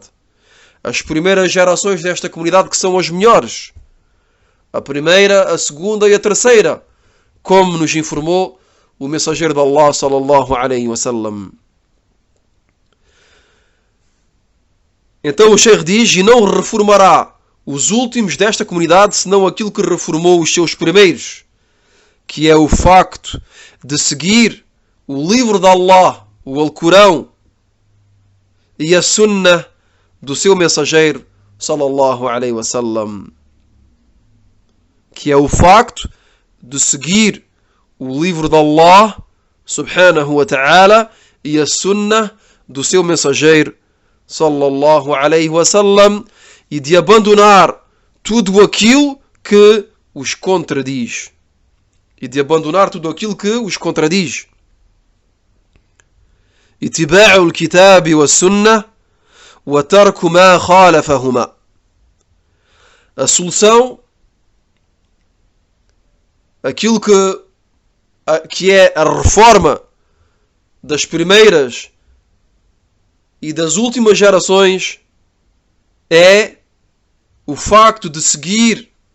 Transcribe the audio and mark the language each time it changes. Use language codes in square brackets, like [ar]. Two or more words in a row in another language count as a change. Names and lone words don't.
[pt] As primeiras gerações desta comunidade que são as melhores. A primeira, a segunda e a terceira, como nos informou o mensageiro de Allah [ar] صلى الله عليه وسلم. [pt] Então o Sheikh diz: e não reformará os últimos desta comunidade senão aquilo que reformou os seus primeiros, que é o facto de seguir o livro de Allah, o Alcorão, e a Sunnah do seu mensageiro [ar] صلى الله عليه وسلم, [pt] que é o facto de seguir o livro de Allah [ar] سبحانه وتعالى [pt] e a Sunnah do seu mensageiro [ar] صلى الله عليه وسلم, [pt] e de abandonar tudo aquilo que os contradiz. E de abandonar tudo aquilo que os contradiz. [ar] اتباع الكتاب والسنة وترك ما خالفهما. [pt] A solução, aquilo que é a reforma das primeiras e das últimas gerações, é o facto de seguir